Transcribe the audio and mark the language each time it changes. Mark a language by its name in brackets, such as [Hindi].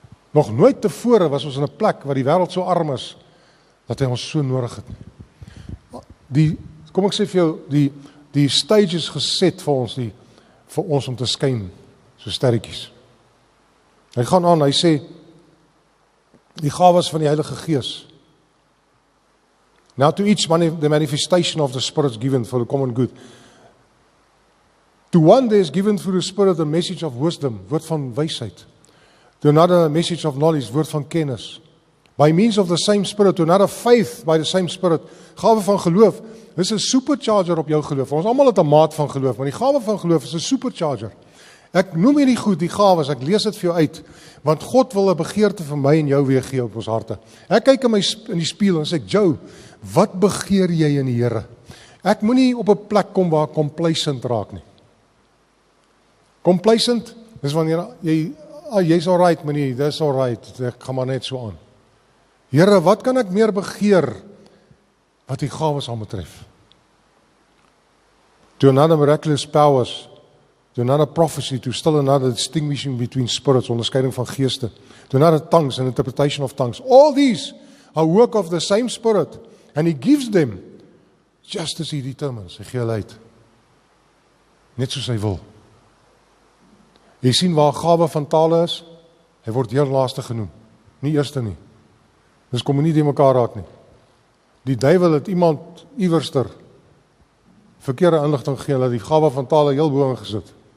[Afrikaans] Nog nooit tevore was ons in 'n plek waar die wêreld so arm is, dat hy ons so nodig het. Kom ek sê vir jou, die stage is geset vir ons om te skyn, so sterretjies. Hy gaan aan, hy sê, die gawes van die Heilige Gees. [English] Now to each the manifestation of the Spirit is given for the common good. To one there is given through the Spirit a message of wisdom, [Afrikaans] woord van wysheid. [English] To another a message of knowledge, [Afrikaans] woord van kennis. [English] By means of the same Spirit, to another faith by the same Spirit. [Afrikaans] Gawe van geloof, dis 'n supercharger op jou geloof. Ons almal het 'n maat van geloof, maar die gawe van geloof is 'n supercharger. Ek noem hierdie goed, die gawes, ek lees dit vir jou uit, want God wil 'n begeerte vir my en jou weergee op ons harte. Ek kyk in die spieël en sê, Joe, wat begeer jy in die Here? Ek moenie op 'n plek kom waar complacent raak nie. Complacent is wanneer jy's alright, meneer, dis alright, ek gaan maar net so aan. Here, wat kan ek meer begeer wat die gawes aanbetref? [English] To another miraculous powers, to another prophecy, to still another distinguishing between spirits, [Afrikaans] onderskeiding van geeste, [English] to another tongues and interpretation of tongues. All these are work of the same Spirit, and He gives them just as He determines. [Afrikaans] Hy gee hulle uit. net soos hy wil. Jy sien waar gawe van tale is, hy word heel laaste genoem, nie eerste nie. Dus kom nie die mekaar raak nie. Die duiwel het iemand iewerster verkeerde inligting gegee, dat die gawe van tale heel bo ingesit.